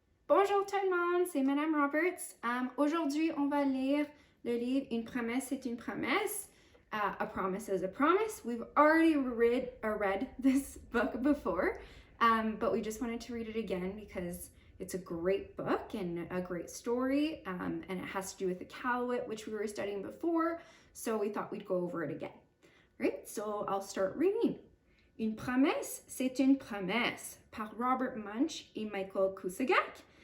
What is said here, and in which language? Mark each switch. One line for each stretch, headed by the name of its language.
French: Bonjour tout le monde, c'est Madame Roberts. Aujourd'hui, on va lire le livre Une promesse c'est une promesse.
English: A Promise is a Promise. We've already read this book before, but we just wanted to read it again because it's a great book and a great story, and it has to do with the Cowit, which we were studying before, so we thought we'd go over it again. All right, so I'll start reading.
French: Une promesse, c'est une promesse, par Robert Munsch et Michael Kusagak.